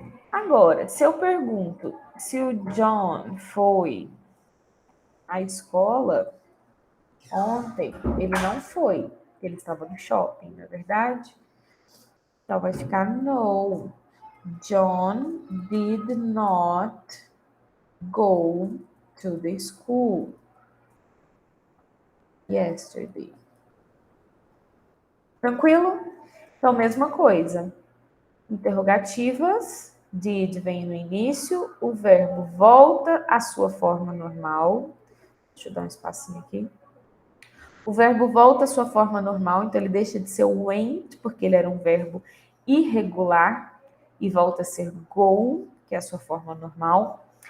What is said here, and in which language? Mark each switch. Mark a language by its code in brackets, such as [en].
[pt] Agora, se eu pergunto se o John foi à escola ontem, ele não foi, porque ele estava no shopping, não é verdade? Então vai ficar no. [en] John did not go to the school yesterday. [pt] Tranquilo? Então, mesma coisa. Interrogativas, did vem no início, o verbo volta à sua forma normal. Deixa eu dar um espacinho aqui. O verbo volta à sua forma normal, então ele deixa de ser o went, porque ele era um verbo irregular, e volta a ser go, que é a sua forma normal.